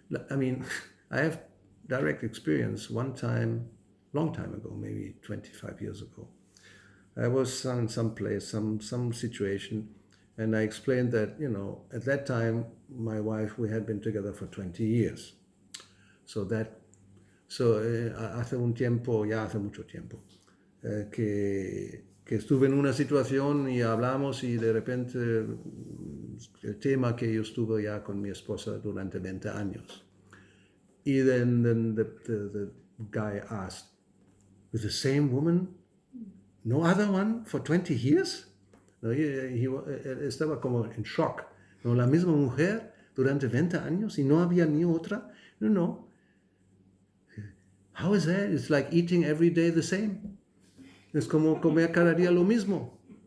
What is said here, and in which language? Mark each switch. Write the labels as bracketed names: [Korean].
[English] I mean, I have direct experience one time, long time ago, maybe 25 years ago. I was in some place, some situation, and I explained that, at that time, my wife, we had been together for 20 years. [Spanish] Hace un tiempo, ya hace mucho tiempo, que estuve en una situación y hablamos y de repente el tema que yo estuve ya con mi esposa durante 20 años. [English] Y then the guy asked, with the same woman, no other one for 20 years? [Spanish] No, estaba como en shock. No, la misma mujer durante 20 años y no había ni otra. [English] No. How is that? It's like eating every day the same. [Spanish] Es como comer cada día lo mismo.